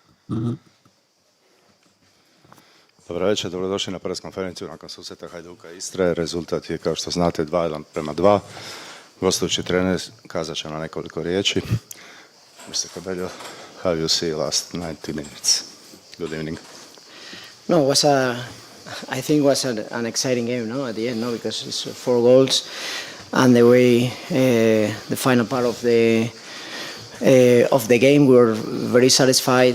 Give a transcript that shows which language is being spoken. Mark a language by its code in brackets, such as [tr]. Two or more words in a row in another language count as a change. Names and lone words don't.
[hr] Dobro večer, dobrodošli na press konferenciju nakon susreta Hajduka i Istre. Rezultat je, kao što znate, 2:1. Gostujući trener kazat će na nekoliko riječi. [en] Mr. Cabello, how you see last 90 minutes? Good evening. No, I think it was an exciting game, no, at the end, no, because it's 4 goals, and the way the final part of the game, we were very satisfied.